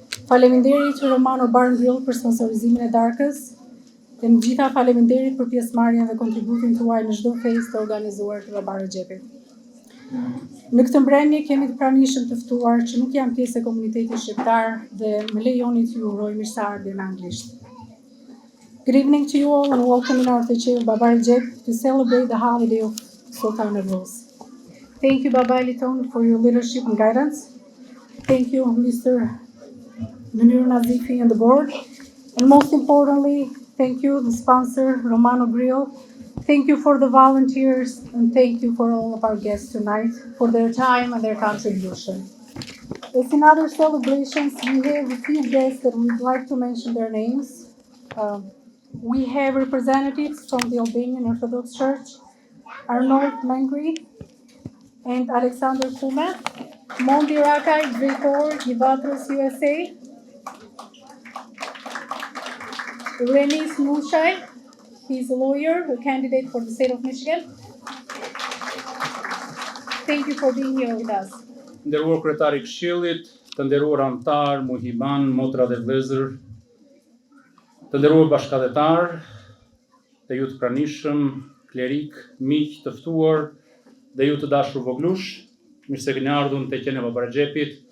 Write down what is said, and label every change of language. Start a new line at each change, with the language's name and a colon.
Albanian: Faleminderit Romano Bar and Grill për sponsorizimin e darkës, dhe në gjitha faleminderit për pjesëmarrjen dhe kontributin tuaj në çdo festë të organizuar të Baba Rexhepit. Në këtë mbrëmje kemi të pranishëm të ftuar që nuk janë pjesë e komunitetit shqiptar dhe më lejoni t'ju uroj mirëseardhje në anglisht.
English: Good evening to you all and welcome in our Teqe of Baba Rexhep to celebrate the holiday of Sultan Nevruz. Thank you Baba Eliton for your leadership and guidance. Thank you Mr. Munir Nazifi and the board. And most importantly, thank you the sponsor Romano Grill. Thank you for the volunteers and thank you for all of our guests tonight for their time and their contribution. As in other celebrations, we have a few guests that we'd like to mention their names. We have representatives from the Albanian Orthodox Church, Arnold Mengri and Alexander Kume, Mondi Rakaj,
Albanian: drejtor i Vatros
English: USA, Renis Mushaj, he's a lawyer, a candidate for the state of Michigan. Thank you for being here with us.
Albanian: Nderuar kryetari i Këshillit, të nderuar anëtar, muhiban, motra dhe vëllezër, të nderuar bashkëdhetar, të ju të pranishëm, klerik, miq të ftuar dhe ju të dashur voglush, mirë se keni ardhur në teqen e Baba Rexhepit.